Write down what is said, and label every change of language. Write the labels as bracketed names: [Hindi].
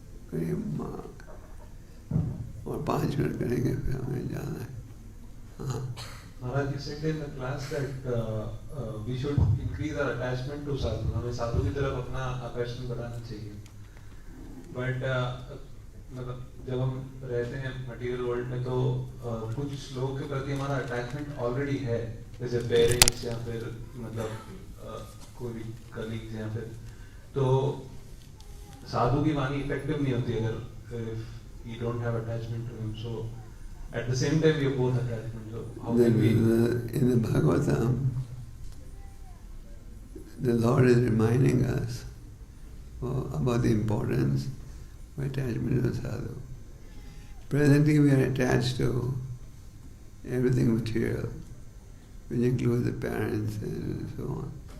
[Hindi] करीब और 5 मिनट करेंगे, फिर हमें जाना है। हाँ [English] Maharaj, you said in the class that we should increase our attachment to sadhu. [Hindi] हमें साधु की तरफ अपना आकर्षण बढ़ाना चाहिए। But मतलब जब हम रहते हैं मटेरियल वर्ल्ड में तो कुछ लोगों के प्रति हमारा अटैचमेंट ऑलरेडी है, जैसे पेरेंट्स या फिर मतलब कोई कलीग्स या फिर, तो साधु की वाणी इफेक्टिव नहीं होती अगर [English] you don't have attachment to him. So at the same time we are both attachment. So how can we? In the Bhagavatam, the Lord is reminding us about the importance of attachment to sadhu. Presently we are attached to everything material, which includes the parents and so on.